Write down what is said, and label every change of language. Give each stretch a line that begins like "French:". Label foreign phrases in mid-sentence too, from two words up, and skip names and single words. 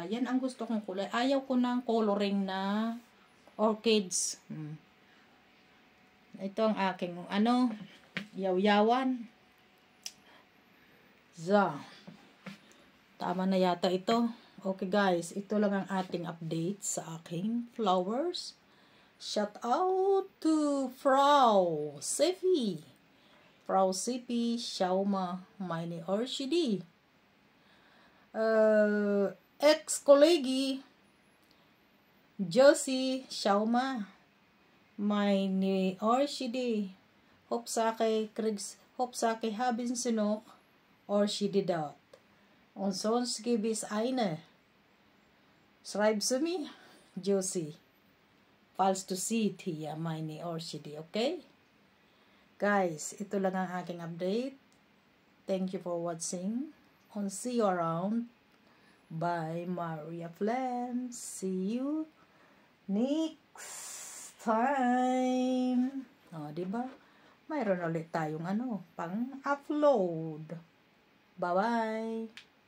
Filipino: Yan ang gusto kong kulay. Ayaw ko ng coloring na orchids. Ito ang aking yaw-yawan. So, tama na yata ito.
English: Okay guys,
Filipino: ito lang ang ating update sa aking flowers.
English: Shout out to Frau Sipi.
German: Frau Sipi, Shauma, meine Orchidee. Ex-Kollegi, Josie, Shauma, meine Orchidee. Hauptsache haben Sie noch Orchidee dort. Und sonst gibt es eine. Schreib zu mir, Josie. Falls du seht hier meine Orchidee, okay?
Filipino: Guys, ito lang ang aking update.
English: Thank you for watching. And see you around. Bye, Maria Flem. See you next time.
Filipino: O, diba? Mayroon ulit tayong pang-upload. Bye-bye.